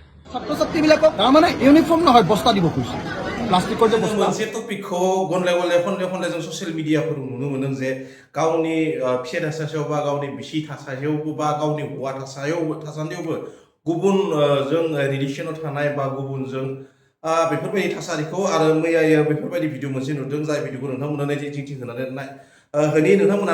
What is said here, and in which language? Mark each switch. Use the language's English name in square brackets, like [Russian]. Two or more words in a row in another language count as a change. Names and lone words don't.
[Assamese] ছাত্ৰ ছাত্ৰীবিলাকক তাৰমানে ইউনিফৰ্ম নহয় বস্তা দিব খুজিছে প্লাষ্টিকৰ যে বস্তা [Bodo] मोनसे टपिकखौ गनले गनले खनले खनले जों ससियेल मिडियाफोराव नुनो मोनो जे गावनि फिसा थासारियाव बा गावनि बिसि थासारियावबो बा गावनि हौवा थासान्दियावबो गुबुन जों रिलेसनाव थानाय बा गुबुनजों बेफोरबायदि थासारिखौ आरो मैया बेफोरबायदि भिडिअ मोनसे नुदों जाय भिडिअखौ नोंथांमोना जिंथि होनानै नोंथांमोना